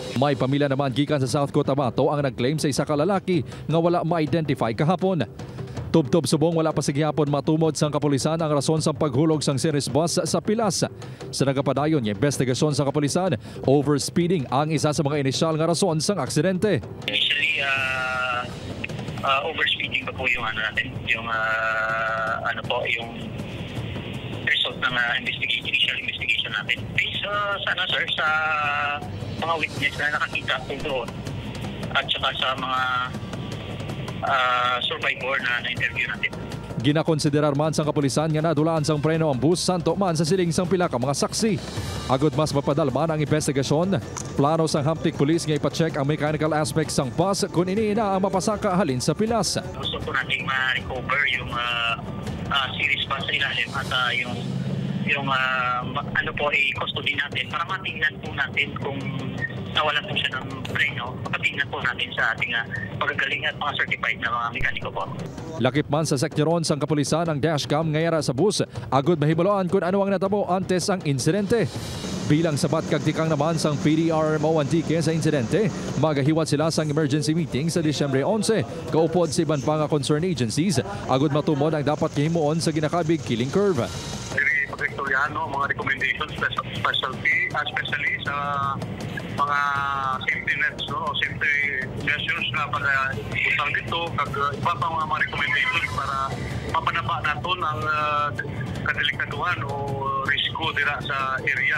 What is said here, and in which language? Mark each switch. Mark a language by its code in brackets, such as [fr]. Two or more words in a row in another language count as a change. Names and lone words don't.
[hil] May pamilya naman gikan sa South Cotabato ang nag-claim sa isa ka lalaki nga wala ma-identify kahapon. Tubtob subong wala pa sigyapon matumod sang kapulisan ang rason sa paghulog sang series bus sa Pilas. Sa nagapadayon nga investigasyon sa kapulisan, overspeeding ang isa sa mga inisyal nga rason sang aksidente. [en] Initially, overspeeding [tl] pa po yung natin, yung yung result ng initial investigation natin. Based sa mga witness na nakakita po doon at saka sa mga survivor na na-interview natin. [hil] Ginakonsiderar man sang kapulisan nga nadulaan sang preno ang bus santo man sa siling sang pila ka mga saksi. Agud mas mapadalman ang investigasyon. Plano sang Hamtik Police nga ipacheck ang [en] mechanical aspects [hil] sang bus kung ini na ang mapasaka halin sa Pilas. [tl] Gusto po natin ma-recover yung series bus sa ilalim at i-custody natin para matingnan po natin kung nawalan po siya ng preno, papatingnan po natin sa ating pagagaling at mga certified na mga mekaniko po. [hil] Lakip man sa sektoron sang kapulisan ang dashcam ngayara sa bus, agud mahimuloan kung ano ang natabo antes ang insidente. Bilang sabat kag tikang naman sang PDRMO Antique sa insidente, magahiwat sila sang [en] emergency meeting [hil] sa Disyembre 11, kaupod sa iban pa nga [en] concerned agencies, [hil] agud matumod ang dapat himuon sa ginakabig [en] killing curve. [tl] Mga recommendations, especially sa mga [en] safety nets, safety measures [tl] na pag-usal dito, kag iba pa mga recommendations para mapanaba natin ang kadelikaduhan o risko dira sa area.